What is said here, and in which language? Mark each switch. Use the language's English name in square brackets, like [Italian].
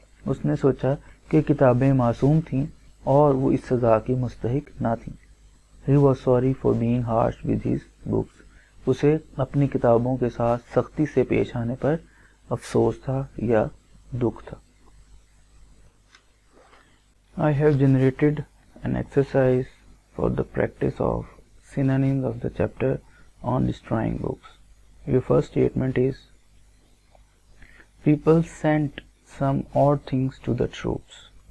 [Urdu] اس نے سوچا کہ کتابیں معصوم تھیں اور وہ اس سزا کی مستحق نہ تھیں. [English] He was sorry for being harsh with his books. [Urdu] اسے اپنی کتابوں کے ساتھ سختی سے پیش آنے پر افسوس تھا یا دکھ تھا. [English] I have generated an exercise for the practice of synonyms of the chapter on destroying books. Your first statement is, people sent some odd things to the troops.